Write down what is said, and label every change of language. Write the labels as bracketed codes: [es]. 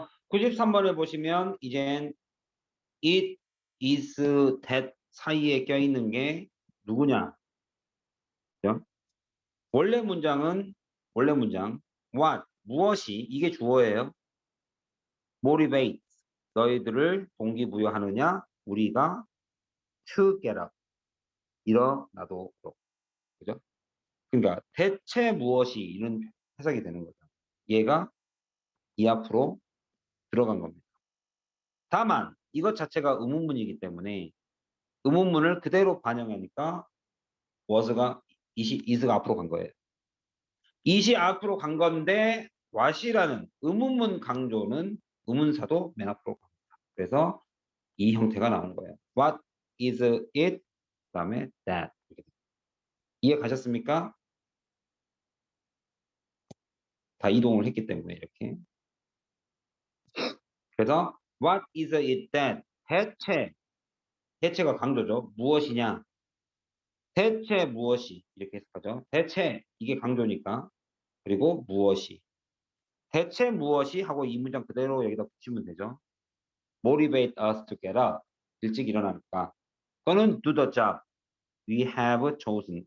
[ko] 93번을 보시면 이젠 it, is, that 사이에 껴있는 게 누구냐? 그죠? 원래 문장 what, 무엇이, 이게 주어예요. motivate, 너희들을 동기부여하느냐? 우리가 [en] to get up, [ko] 일어나도록. 그죠? 그러니까 대체 무엇이 이런 해석이 되는 거죠. 얘가 이 앞으로 들어간 겁니다. 다만 이것 자체가 의문문이기 때문에 의문문을 그대로 반영하니까 was가 is가 앞으로 간 거예요. is이 앞으로 간 건데 what이라는 의문문 강조는 의문사도 맨 앞으로 갑니다. 그래서 이 형태가 나온 거예요. [en] What is it? [ko] 그다음에 [en] that. [ko] 이해 가셨습니까? 다 이동을 했기 때문에 이렇게. [en] 그래서 what is it that? [ko] 대체가 강조죠. 무엇이냐? 대체 무엇이 이렇게 해석하죠. 대체 이게 강조니까. 그리고 무엇이. 대체 무엇이 하고 이 문장 그대로 여기다 붙이면 되죠. [en] Motivate us to get up. [ko] 일찍 일어나니까. 또는 [en] do the job we have chosen.